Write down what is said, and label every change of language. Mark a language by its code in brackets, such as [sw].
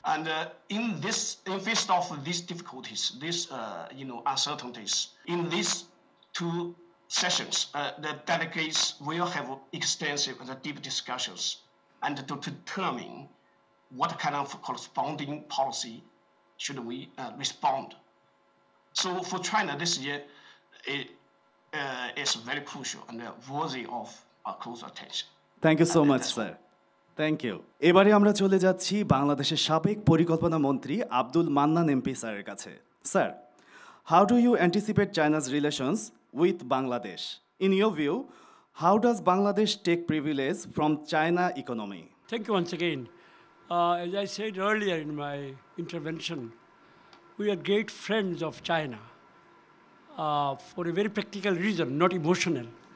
[en] And in face of these difficulties, these uncertainties, in these two sessions, the delegates will have extensive and deep discussions and to determine what kind of corresponding policy should we respond. So for China this year, it is very crucial and worthy of our close attention. Thank you so much, sir. Thank you. [bn] এবারে আমরা চলে যাচ্ছি বাংলাদেশের সাবেক পরিকল্পনা মন্ত্রী Abdul Mannan MP স্যারের কাছে। [en] Sir, how do you anticipate China's relations with Bangladesh? In your view, how does Bangladesh take privilege from China economy? Thank you once again. As I said earlier in my intervention, we are great friends of China for a very practical reason, not emotional.